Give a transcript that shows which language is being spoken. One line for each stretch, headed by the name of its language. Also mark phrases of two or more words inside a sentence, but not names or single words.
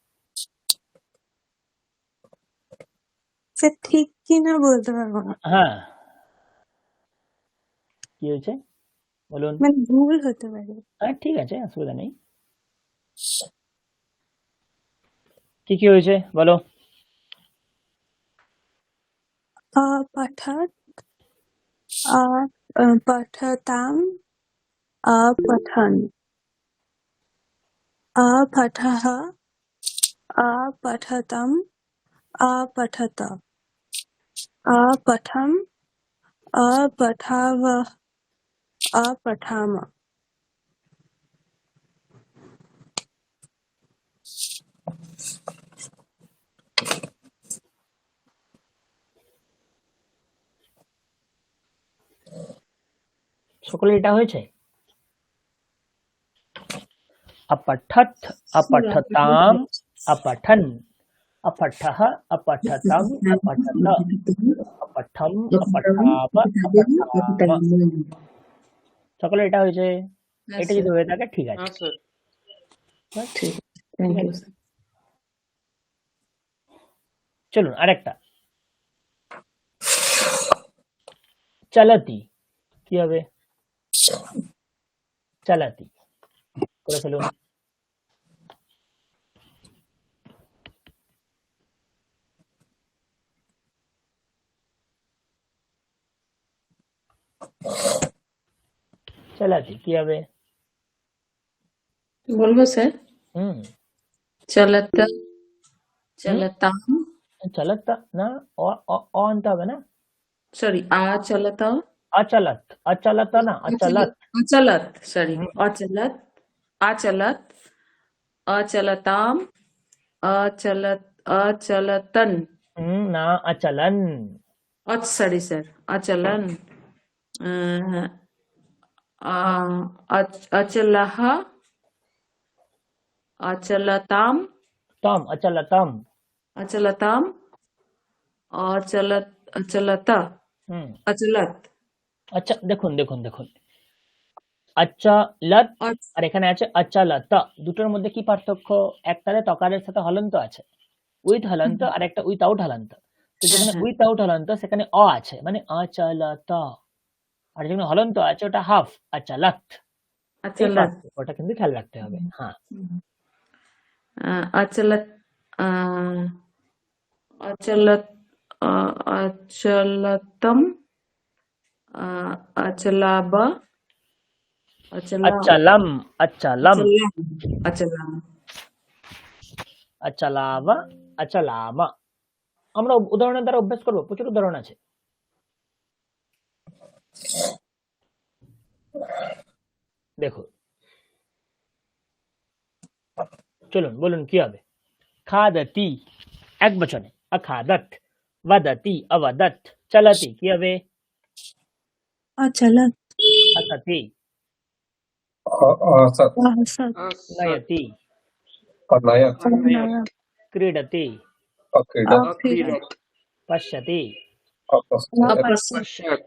Bangla: স্যার ঠিক কি না বলতে পারবো না, হ্যাঁ, কি হয়েছে বলুন। মানে ভুল হতে পারে। হ্যাঁ ঠিক আছে, অসুবিধা নেই। কি কি হয়েছে বলো।
Sanskrit: अपठत् अपठताम् अपठन् अपठः अपठतम् अपठत अपठम् अपठावः अपठाम।
Bangla: সকলে এটা হয়েছে?
Sanskrit: अपठत् अपठताम् अपठन् अपठः अपठतम् अपठत अपठम् अपठाव अपठाम।
Bangla: সকলে এটা হয়েছে? হ্যাঁ এটা যদি হয়ে থাকে ঠিক আছে।
Hindi: हाँ सर।
Bangla: বাস, ঠিক, থ্যাংক ঠিক ইউ আছে। চলুন আরেকটা। চালাতি কি হবে? চালাতি করে ফেলুন। চালাতি কি হবে? বলবো স্যার? হুম
Sanskrit: चलत चलताम,
Bangla: চালাতা না, আনতে হবে না।
Sanskrit: सॉरी अचलत अचलत अचलत ना अचलत। अचलत, सॉरी हम्म, अचलत अचलत अचलताम अचलत अचलतन ना अचलन। सॉरी सर अचलन अचलह अचलताम तम अचलतम। अचलताम अचलत अचलता अचलत।
Bangla: আচ্ছা দেখুন দেখুন দেখুন, আচ্চালত আর এখানে আছে আচ্চালাতা, দুটোর মধ্যে কি পার্থক্য? একটাতে তকারের সাথে হলন্ত আছে, উইথ হলন্ত, আর একটা উইথাউট হলন্ত। তো যেখানে উইথাউট হলন্ত সেখানে অ আছে, মানে আচালাতা, আর যেখানে হলন্ত আছে ওটা হাফ আচালাত। এই
Sanskrit: अचलत
Bangla: পার্থক্যটা কিন্তু খেয়াল রাখতে হবে। হ্যাঁ,
Sanskrit: अचलत अचलत अचलतम अचलाब अचला अचलम अचलम अचलाम अचलावा अचलामा।
Bangla: আমরা উদাহরণের দ্বারা অভ্যাস করব, প্রচুর উদাহরণ আছে। দেখো, চলুন বলুন কি হবে। খাদাতি এক বচনে,
Sanskrit: अखादत। वदति अवदत। चलति
Bangla: কি হবে?
Sanskrit: अचलत असति। असत् असत् असत् नयति। अनयत् अनयत् क्रीडति। अक्रीडत् अक्रीडत पश्यति। अपश्यत् अपश्यत् अपश्यत्